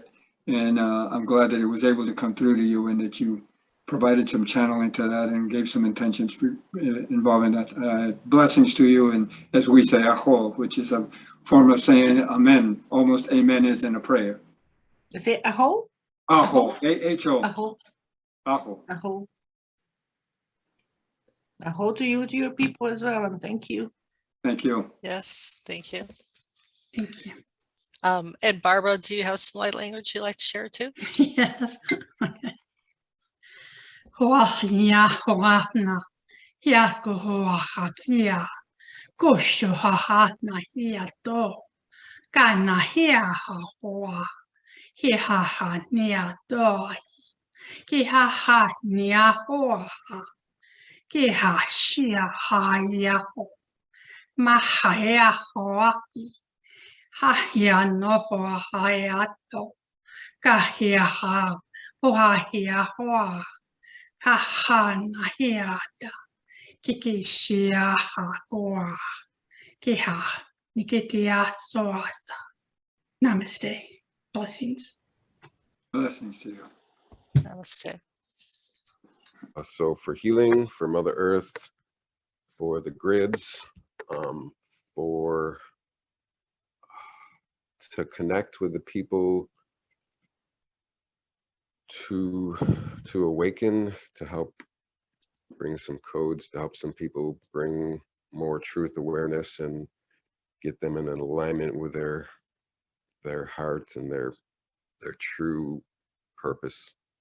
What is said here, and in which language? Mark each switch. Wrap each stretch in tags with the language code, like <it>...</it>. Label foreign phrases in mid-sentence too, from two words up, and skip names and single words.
<en>And I'm glad that it was able to come through to you, and that you provided some channeling to that and gave some intentions involving that. Blessings to you. And as we say, aho, which is a form of saying amen. Almost amen is in a prayer. You say aho? Aho. A-H-O. Aho. Aho. Aho. Aho to you, to your people as well. And thank you. Thank you. Yes, thank you. Thank you. And Barbara, do you have some light language you'd like to share too? Yes. Hoa hoatna, hiako hoa hatia, kosho hahatna hiato, Kana hea ha hoa. He ha ha nia doi. Ki ha ha nia hoa. Ki ha shia ha ia ho. Ma ha hea hoa i. Ha hea no hoa ha ato. Ka hea ha. Hoa hea hoa. Ha ha na hea da. Kiki shia ha goa. Ki ha. Nikitia soasa. Namaste. Blessings. Blessings to you. Namaste. So for healing, for Mother Earth, for the grids, for to connect with the people, to awaken, to help bring some codes, to help some people bring more truth awareness and get them in an alignment with their hearts and their true purpose.</en>